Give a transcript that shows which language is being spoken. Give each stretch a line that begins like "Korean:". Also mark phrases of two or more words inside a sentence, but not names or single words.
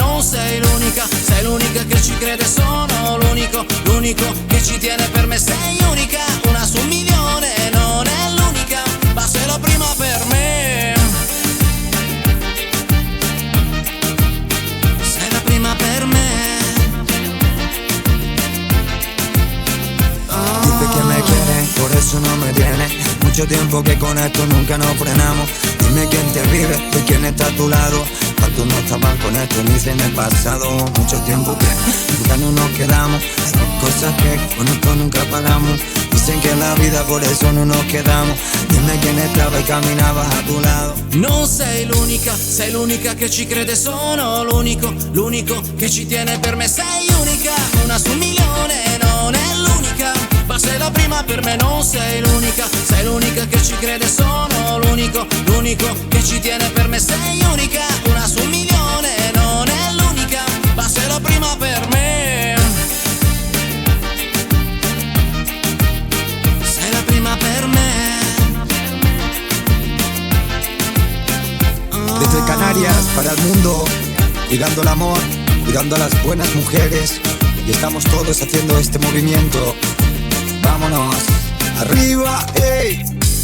Italian: Non sei l'unica, sei l'unica che ci crede, sono l'unico, l'unico che ci tiene per me. Sei unica, una su un milione, non è l'unica, ma sei la prima per me. Sei la prima per me.
Spanish: Que me quieren, por eso no me tiene. Mucho tiempo que con esto nunca nos frenamos. Dime quién te vive y quién está a tu lado. Cuántos no estaban con esto ni en el pasado. Mucho tiempo que nunca no nos quedamos. Hay cosas que con esto nunca pagamos. Dicen que en la vida por eso no nos quedamos. Dime quién estaba y caminaba a tu lado.
Italian: Non sei l'unica che ci crede, sono l'unico, l'unico che ci tiene per me. Sei unica, una su un milione, non è l'unica, ma sei la prima per me. Non sei l'unica che ci crede, sono l'unico, l'unico che ci tiene per me. Sei unica, una su un milione, non è l'unica, ma sei la prima per me. Sei la prima per me.
Spanish: Desde Canarias para el mundo, cuidando el amor, cuidando a las buenas mujeres. Y estamos todos haciendo este movimiento. Vámonos, arriba, ey.